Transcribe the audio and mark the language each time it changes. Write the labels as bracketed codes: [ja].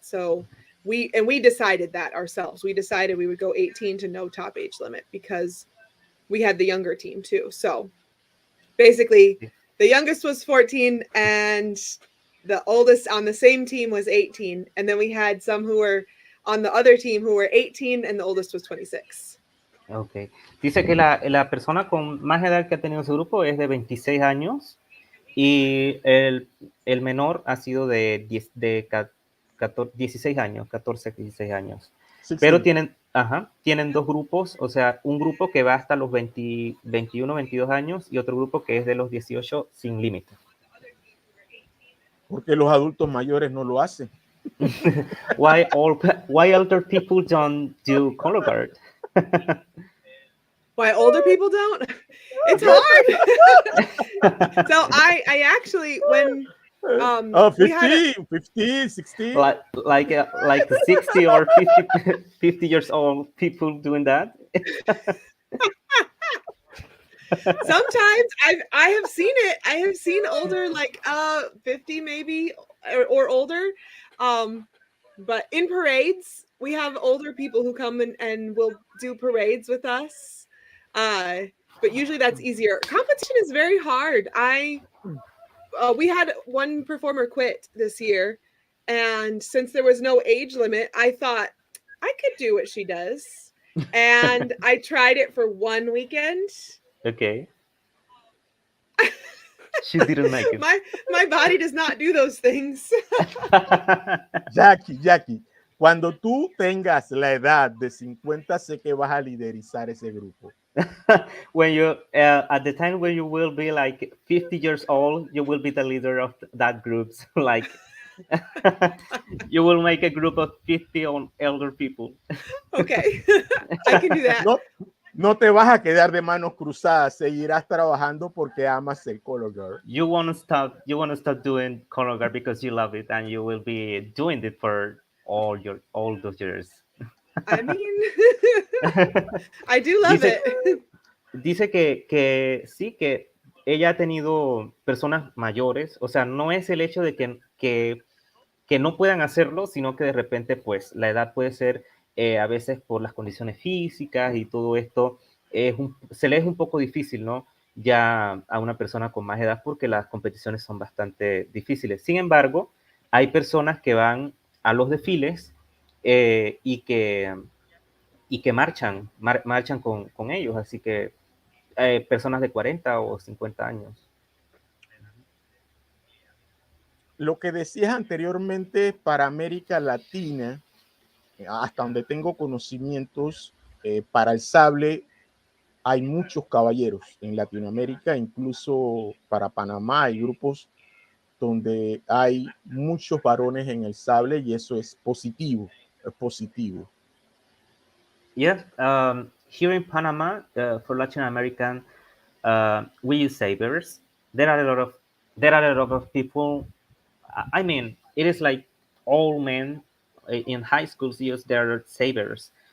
[en] So we decided that ourselves. We decided we would go 18 to no top age limit because we had the younger team too. So basically the youngest was 14 and the oldest on the same team was 18, and then we had some who were on the other team who were 18 and the oldest was 26. Okay. [es] Dice que la persona con más edad que ha tenido su grupo es de 26 años y el menor ha sido de 16 años, 14, 16 años. Sí, Pero sí. tienen dos grupos, o sea, un grupo que va hasta los 20, 21, 22 años y otro grupo que es de los 18 sin límite. Porque los adultos mayores no lo hacen. [en] Why older people don't do color guard? Why older people don't? It's hard. So I actually, when 15, 16. like 60 or 50 years old people doing that. Sometimes I have seen it. I have seen older, like 50 maybe or older. But in parades, we have older people who come and will do parades with us. But usually that's easier. Competition is very hard. We had one performer quit this year, and since there was no age limit, I thought I could do what she does. And I tried it for one weekend. Okay. She didn't make it. My body does not do those things. [es] Jackie, cuando tú tengas la edad de 50, sé que vas a liderizar ese grupo. [en] When you at the time when you will be like 50 years old, you will be the leader of that group. So like you will make a group of 50 elder people. Okay. I can do that. [es] No te vas a quedar de manos cruzadas, seguirás trabajando porque amas el color guard. [en] You want to start doing color guard because you love it and you will be doing it for all those years. I mean, I do love it. [es] dice que sí, que ella ha tenido personas mayores, o sea, no es el hecho de que no puedan hacerlo, sino que de repente, pues, la edad puede ser a veces por las condiciones físicas y todo esto, se le es un poco difícil, ¿no? Ya a una persona con más edad porque las competiciones son bastante difíciles. Sin embargo, hay personas que van a los desfiles eh, y que, y que marchan con ellos, así que personas de 40 o 50 años. Lo que decías anteriormente para América Latina, hasta donde tengo conocimientos, para el sable hay muchos caballeros en Latinoamérica, incluso para Panamá hay grupos donde hay muchos varones en el sable y eso es positivo, es positivo. [en] Yes, here in Panama, for Latin American, we use sabers. There are a lot of people. I mean, it is like all men in high schools use their sabers.